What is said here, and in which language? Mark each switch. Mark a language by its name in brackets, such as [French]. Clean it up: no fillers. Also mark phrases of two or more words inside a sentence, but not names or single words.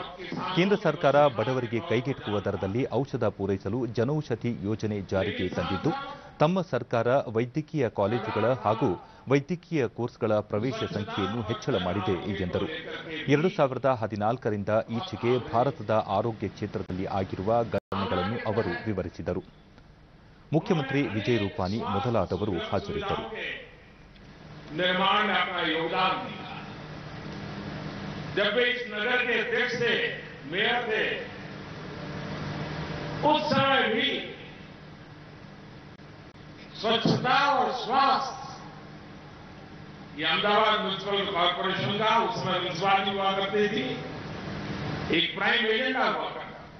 [Kannada] ಕೇಂದ್ರ ಸರ್ಕಾರ ಬಡವರಿಗೆ ಕೈಗೆಟುಕುವ ದರದಲ್ಲಿ ಔಷಧ ಪೂರೈಸಲು ಜನೌಷಧಿ ಯೋಜನೆ ಜಾರಿಗೆ ತಂದಿದ್ದು, ತಮ್ಮ ಸರ್ಕಾರ ವೈದ್ಯಕೀಯ ಕಾಲೇಜುಗಳ ಹಾಗೂ ವೈದ್ಯಕೀಯ ಕೋರ್ಸ್ಗಳ ಪ್ರವೇಶ ಸಂಖ್ಯೆಯನ್ನು ಹೆಚ್ಚಳ ಮಾಡಿದೆ ಎಂದರು. 2014ರಿಂದ ಈಚೆಗೆ ಭಾರತದ ಆರೋಗ್ಯ ಕ್ಷೇತ್ರದಲ್ಲಿ ಆಗಿರುವ ಗಣನೆಗಳನ್ನು ಅವರು ವಿವರಿಸಿದರು. ಮುಖ್ಯಮಂತ್ರಿ ವಿಜಯ್ ರೂಪಾನಿ ಮೊದಲಾದವರು ಹಾಜರಿದ್ದರು. [Hindi] निर्माण में अपना योगदान दिया। जब वे इस नगर के अध्यक्ष थे, मेयर थे, उस समय भी स्वच्छता और स्वास्थ्य ये अहमदाबाद म्युनिसिपल कॉर्पोरेशन का उस समय म्युनिसिपालिटी हुआ करती थी, एक [English] prime agenda [Hindi] हुआ करता।